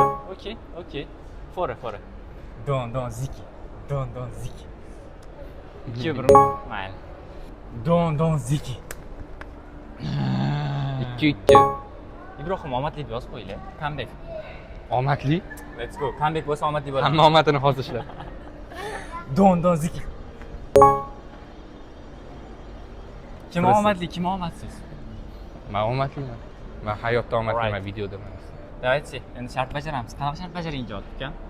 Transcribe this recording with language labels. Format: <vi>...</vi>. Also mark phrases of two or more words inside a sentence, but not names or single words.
<uz>Okey. Fora. Donzik. İki bir. Mayli. Donzik. 2-2. Ibrohim omadli deb yozib qo'yinglar. Comeback. Omadli.</uz> <en>Let's go.</en> <uz>Comeback bo'lsa omadli bo'ladi. Hamma omadini hozir ishla. Donzik. Kim omadli, kim omadsiz? Men omadliman. Men hayotda omadliman, videoda emas. Давайте, endi shart bajaramiz. Qanaqa shart bajaring ijod ukam?</uz>